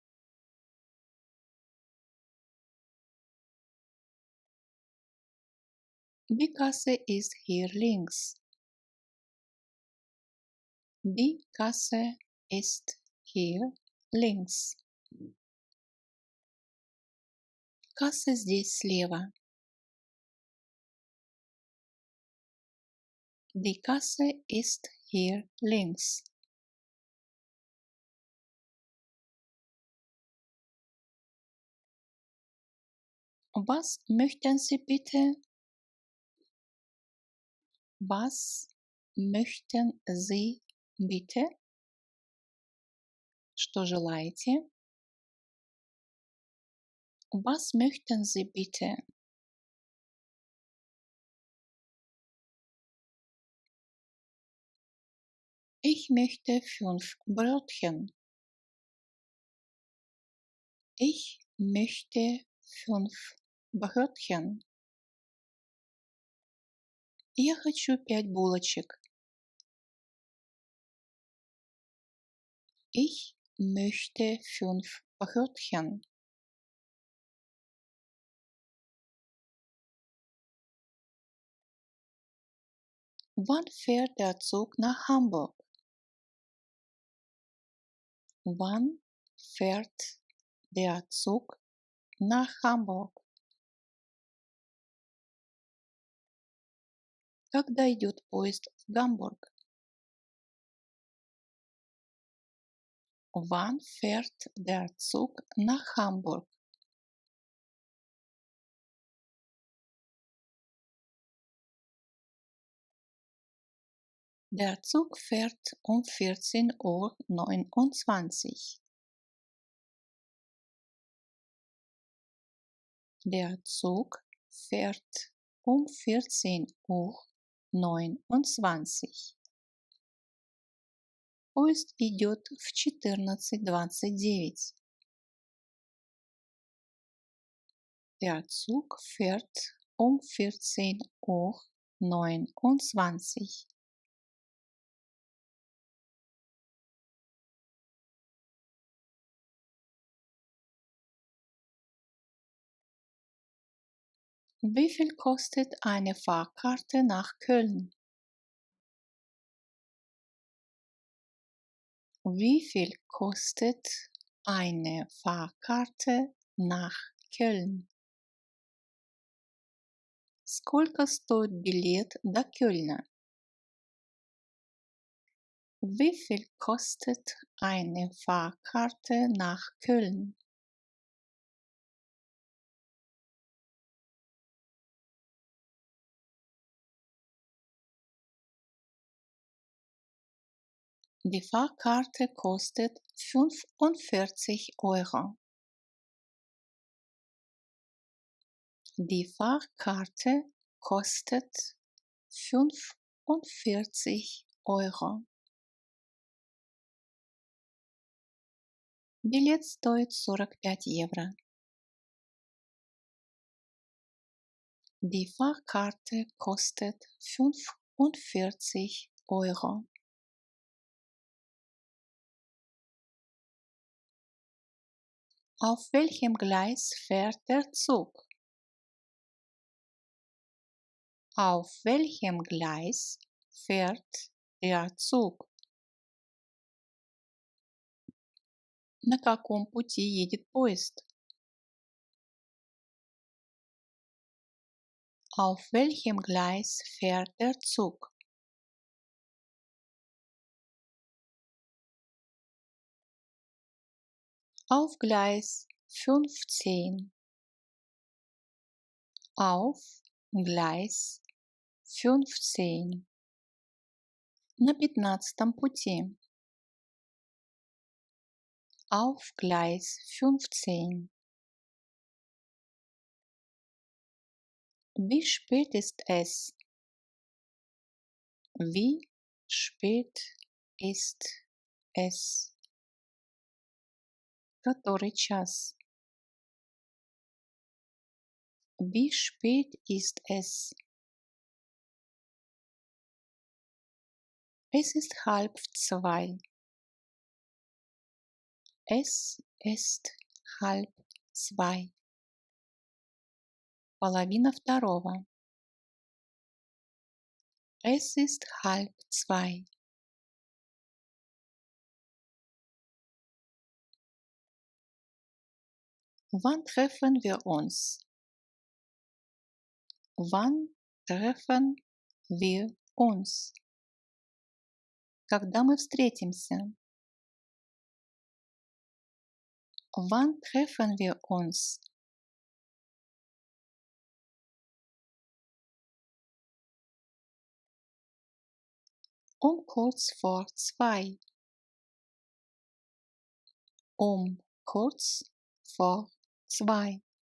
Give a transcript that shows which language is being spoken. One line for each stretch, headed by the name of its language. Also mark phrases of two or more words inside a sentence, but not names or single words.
German: Die Kasse ist hier links. Die Kasse ist hier links.
Russian: Касса здесь слева.
German: Die Kasse ist hier links. Was möchten Sie bitte? Was möchten Sie bitte?
Russian: Что желаете?
German: Was möchten Sie bitte? Ich möchte 5 Brötchen. Ich möchte 5 Brötchen.
Russian: Я хочу 5 булочек.
German: Ich möchte 5 Brötchen. Wann fährt der Zug nach Hamburg? Wann fährt der Zug nach Hamburg?
Russian: Когда идет поезд в Гамбург?
German: Wann fährt der Zug nach Hamburg? Der Zug fährt um 14:29 Uhr. Der Zug fährt um 14:29 Uhr.
Russian: Поезд идет в 14:29.
German: Der Zug fährt um 14:29 Uhr. Wie viel kostet eine Fahrkarte nach Köln? Wie viel kostet eine Fahrkarte nach Кёльн?
Russian: Сколько стоит билет до Кёльна?
German: Wie viel kostet eine Fahrkarte nach Köln? Die Fahrkarte kostet 45 €. Die Fahrkarte kostet 45 €.
Russian: Билет стоит 45 €.
German: Die Fahrkarte kostet 45 €. Auf welchem Gleis fährt der Zug? Auf welchem Gleis fährt der Zug?
Russian: На каком пути едет поезд?
German: Auf welchem Gleis fährt der Zug? Auf Gleis 15. Auf Gleis 15.
Russian: На 15-м пути.
German: Auf Gleis 15. Wie spät ist es? Wie spät ist es?
Russian: Который час?
German: Wie spät ist es? Es ist 1:30. Es ist 1:30.
Russian: Половина второго.
German: Es ist 1:30. Wann treffen wir uns? Wann treffen wir uns?
Russian: Когда мы встретимся?
German: Wann treffen wir uns? Kurz vor 2. Kurz vor 2.